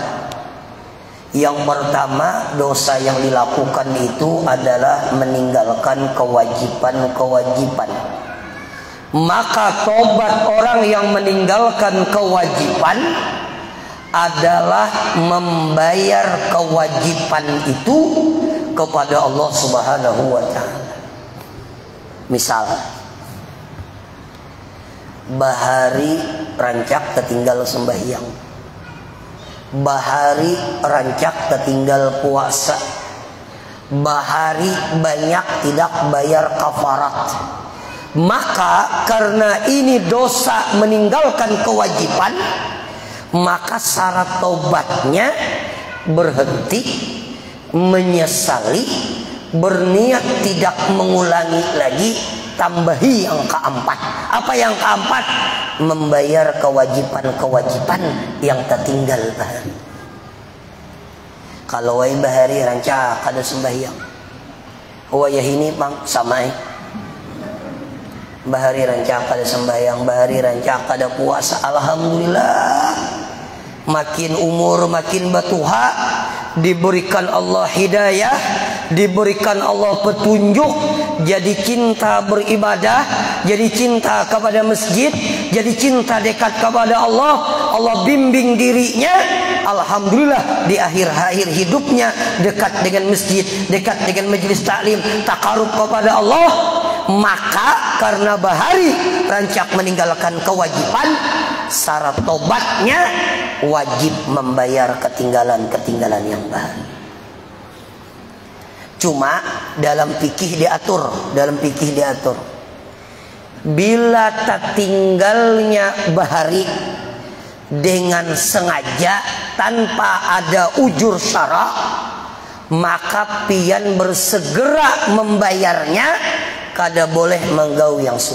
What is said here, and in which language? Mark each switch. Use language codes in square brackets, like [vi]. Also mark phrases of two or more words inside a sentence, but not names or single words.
[id] Yang pertama, dosa yang dilakukan itu adalah meninggalkan kewajiban-kewajiban. Maka tobat orang yang meninggalkan kewajiban adalah membayar kewajiban itu kepada Allah [ar] سبحانه وتعالى. [bjn] Misal bahari rancak tertinggal sembahyang, bahari rancak tertinggal puasa, bahari banyak tidak bayar kafarat. [id] Maka karena ini dosa meninggalkan kewajiban, maka syarat tobatnya berhenti, menyesali, berniat tidak mengulangi lagi, tambahi yang keempat. Apa yang keempat? Membayar kewajiban-kewajiban yang tertinggal bahari. [bjn] Kalau wai bahari rancak ada sembahyang, wayah ini bang samai bahari rancak ada sembahyang, bahari rancak ada puasa, alhamdulillah. [id] Makin umur makin batuha, diberikan Allah hidayah, diberikan Allah petunjuk, jadi cinta beribadah, jadi cinta kepada masjid, jadi cinta dekat kepada Allah. Allah bimbing dirinya, alhamdulillah di akhir-akhir hidupnya dekat dengan masjid, dekat dengan majelis taklim, takarub kepada Allah. Maka karena bahari rancak meninggalkan kewajiban, syarat tobatnya wajib membayar ketinggalan-ketinggalan yang bahari. Cuma dalam fikih diatur, bila tertinggalnya bahari dengan sengaja tanpa ada ujur syara, maka pian bersegera membayarnya, kada boleh menggau yang sunat.